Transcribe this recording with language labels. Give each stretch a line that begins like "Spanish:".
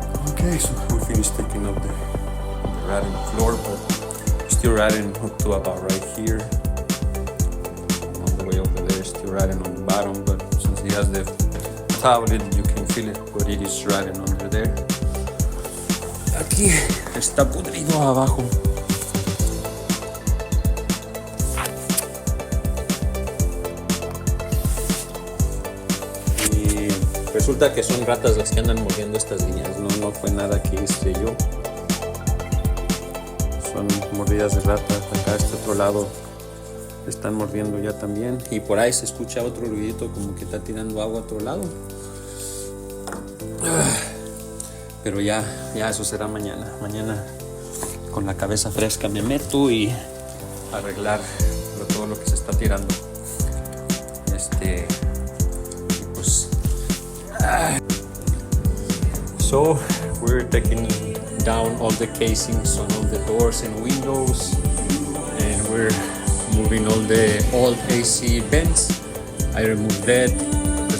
English: Okay, so we finished taking up the rotting floor, but still rotting up to about right here. On the way over there, still rotting on the bottom, but since he has the tablet, you can feel it, but it is rotting under there.
Spanish: Aquí está pudrido abajo. Y resulta que son ratas las que andan mordiendo estas líneas, no fue nada que hice yo. Son mordidas de ratas. Acá este otro lado están mordiendo ya también, y por ahí se escucha otro ruidito como que está tirando agua a otro lado. Pero ya eso será mañana. Mañana con la cabeza fresca me meto y arreglar todo lo que se está tirando.
English: Pues so we're taking down all the casings on all the doors and windows, and we're moving all the old AC vents. I removed that because